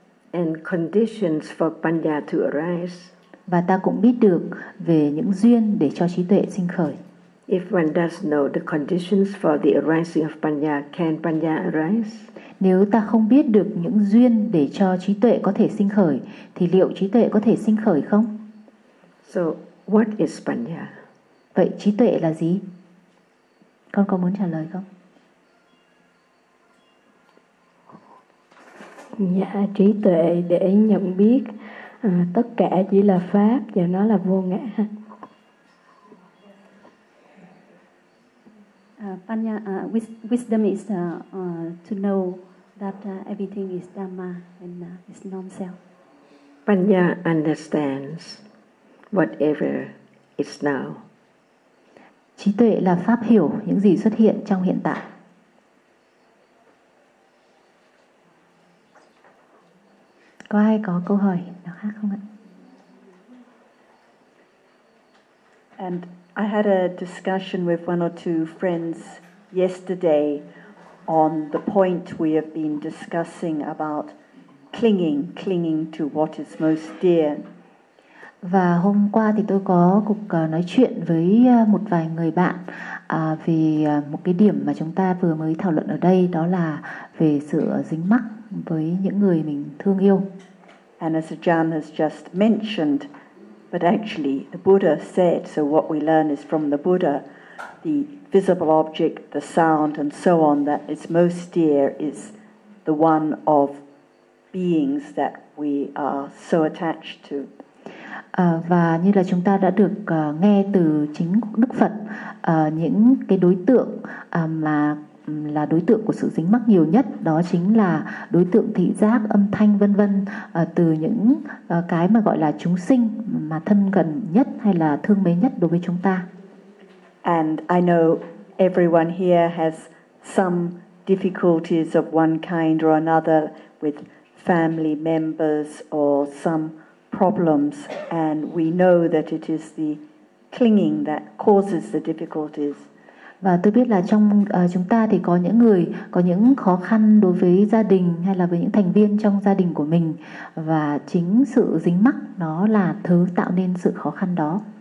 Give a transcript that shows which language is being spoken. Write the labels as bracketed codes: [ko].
[en] And conditions for Panya to arise. [vi] Và ta cũng biết được về những duyên để cho trí tuệ sinh khởi. [en] If one does know the conditions for the arising of Panya, can Panya arise? [vi] Nếu ta không biết được những duyên để cho trí tuệ có thể sinh khởi, thì liệu trí tuệ có thể sinh khởi không? [en] So, what is Panya? [vi] Vậy trí tuệ là gì? Con có muốn trả lời không? Dạ, trí tuệ để nhận biết tất cả chỉ là pháp và nó là vô ngã. [en] Panya, wisdom is to know that everything is dhamma and is non-self. Panya understands whatever is now. [vi] Trí tuệ là pháp hiểu những gì xuất hiện trong hiện tại. Có ai có câu hỏi nào khác không ạ? [en] And I had a discussion with one or two friends yesterday on the point we have been discussing about clinging to what is most dear. [vi] Và hôm qua thì tôi có cuộc nói chuyện với một vài người bạn về một cái điểm mà chúng ta vừa mới thảo luận ở đây, đó là về sự dính mắc với những người mình thương yêu. [en] And as Ajahn has just mentioned, but actually the Buddha said, so what we learn is from the Buddha, the visible object, the sound and so on, that is most dear is the one of beings that we are so attached to. [vi] Và như là chúng ta đã được nghe từ chính Đức Phật, những cái đối tượng mà là đối tượng của sự dính mắc nhiều nhất đó chính là đối tượng thị giác, âm thanh vân vân, từ những cái mà gọi là chúng sinh mà thân gần nhất hay là thương mến nhất đối với chúng ta. [en] And I know everyone here has some difficulties of one kind or another with family members or some problems, and we know that it is the clinging that causes the difficulties. [vi] Và tôi biết là trong chúng ta thì có những người có những khó khăn đối với gia đình hay là với những thành viên trong gia đình của mình, và chính sự dính mắc nó là thứ tạo nên sự khó khăn đó.